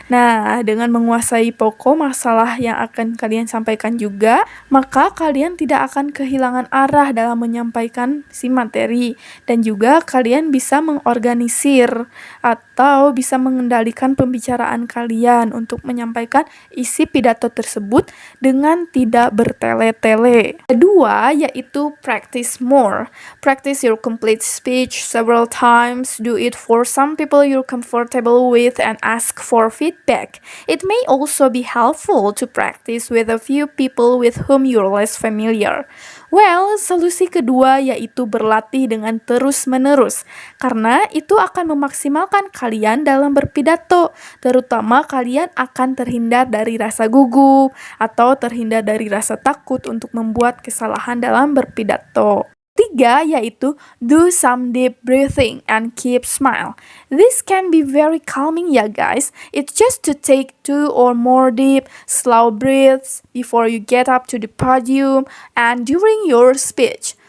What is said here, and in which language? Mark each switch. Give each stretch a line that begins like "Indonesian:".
Indonesian: Nah, dengan menguasai pokok masalah yang akan kalian sampaikan juga, maka kalian tidak akan kehilangan arah dalam menyampaikan si materi, dan juga kalian bisa mengorganisir atau bisa mengendalikan pembicaraan kalian untuk menyampaikan isi pidato tersebut dengan tidak bertele-tele. Kedua, yaitu
English: practice more. Practice your complete speech several times. Do it for some people you're comfortable with and ask for feedback. It may also be helpful to practice with a few people with whom you're less familiar. Well,
Indonesian: solusi kedua yaitu berlatih dengan terus-menerus, karena itu akan memaksimalkan kalian dalam berpidato, terutama kalian akan terhindar dari rasa gugup atau terhindar dari rasa takut untuk membuat kesalahan dalam berpidato. Tiga, yaitu
English: do some deep breathing and keep smile. This can be very calming
Indonesian: ya
English: guys. It's just to take 2 or more deep, slow breaths before you get up to the podium and during your speech.